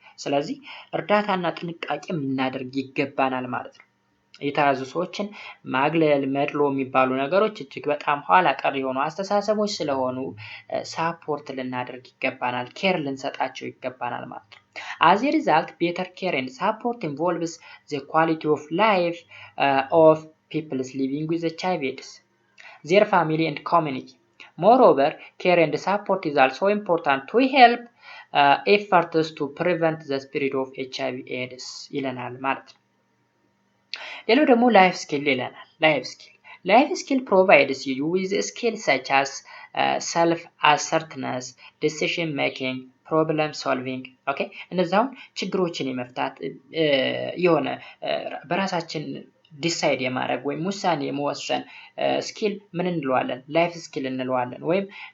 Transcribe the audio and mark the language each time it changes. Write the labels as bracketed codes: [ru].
[am] ስለዚህ እርዳታና ጥንቃቄ ልናደርግ ይገባናል ማለት ነው። የተያዙ ሰዎችን ማግለል፣ መድሎ የሚባሉ ነገሮች እጅግ በጣም ኋላ ቀር የሆኑ አስተሳሰቦች ስለሆኑ ሳፖርት ልናደርግ ይገባናል፣ ኬር ልንሰጣቸው ይገባናል ማለት ነው። [en] As a result, better care and support involves the quality of life of people living with HIV/AIDS, their family and community. Moreover, care and support is also important to help efforts to prevent the spread of HIV/AIDS [am] ይለናል ማለት ነው። ሌላው ደግሞ [en] ላይፍ ስኪል ይለናል። ላይፍ ስኪል provides you with skills such as self-assertiveness, decision making, problem solving. [am] ኦኬ እነዛውን ችግሮችን የመፍታት የሆነ በራሳችን ዲሳይድ የማድረግ ወይም ውሳኔ የመወሰን ስኪል ምን እንለዋለን? ላይፍ ስኪል እንለዋለን። ወይም